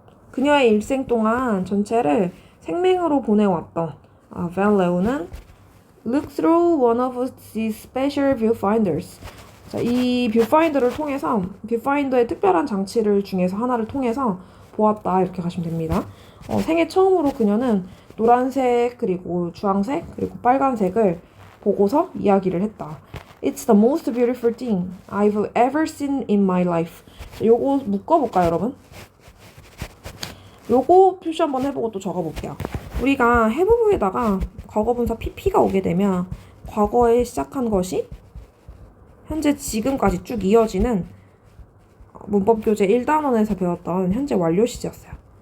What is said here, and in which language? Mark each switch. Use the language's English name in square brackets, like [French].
[Korean] 그녀의 일생 동안 전체를 생맹으로 보내왔던 Van Leeu는 [English] Look through one of these special viewfinders. [Korean] 자, 이 뷰파인더를 통해서 뷰파인더의 특별한 장치를 중에서 하나를 통해서 보았다. 이렇게 가시면 됩니다. 생애 처음으로 그녀는 노란색, 그리고 주황색, 그리고 빨간색을 보고서 이야기를 했다. [English] It's the most beautiful thing I've ever seen in my life. [Korean] 자, 요거 묶어볼까요, 여러분? 요거 표시 한번 해보고 또 적어볼게요. 우리가 해부부에다가 과거분사 pp가 오게 되면 과거에 시작한 것이 현재 지금까지 쭉 이어지는 문법교재 1단원에서 배웠던 현재 완료 시제였어요.